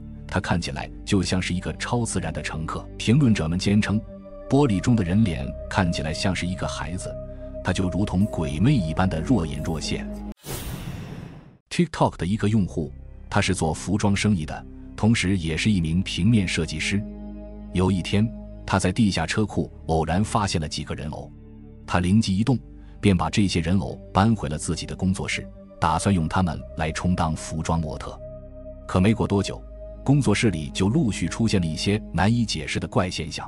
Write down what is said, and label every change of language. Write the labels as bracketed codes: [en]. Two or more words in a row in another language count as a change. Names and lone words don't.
[zh] 他看起來就像是一個超自然的乘客。評論者們堅稱，玻璃中的人臉看起來像是一個孩子，他就如同鬼魅一般的若隱若現。TikTok 的一個用戶，他是做服裝生意的，同時也是一名平面設計師。有一天，他在地下車庫偶然發現了幾個人偶，他靈機一動，便把這些人偶搬回了自己的工作室，打算用它們來充當服裝模特。可沒過多久，工作室裡就陸續出現了一些難以解釋的怪現象。